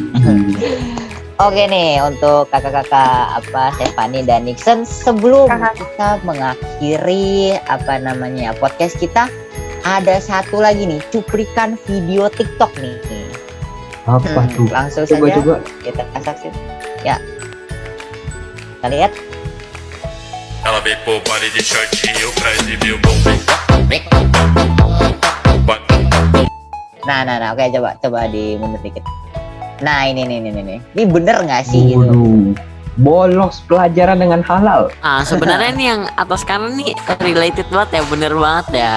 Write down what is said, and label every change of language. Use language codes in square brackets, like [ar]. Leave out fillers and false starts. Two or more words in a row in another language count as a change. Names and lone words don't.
[id] Oke nih untuk kakak-kakak Stefani dan Nixon, sebelum Kakak. kita mengakhiri podcast kita, ada satu lagi nih cuplikan video TikTok nih. Apa tuh? Langsung Coba saja coba. kita saksikan. Ya. Kita lihat. [pt] Ela vem pro baile de shortinho pra exibir o bumbum. [id] Nah, oke coba dimundur dikit. Nah ini. Ini bener nggak sih gitu? Waduh, bolos pelajaran dengan halal. Sebenarnya nih yang atas kanan nih related banget ya, bener banget ya.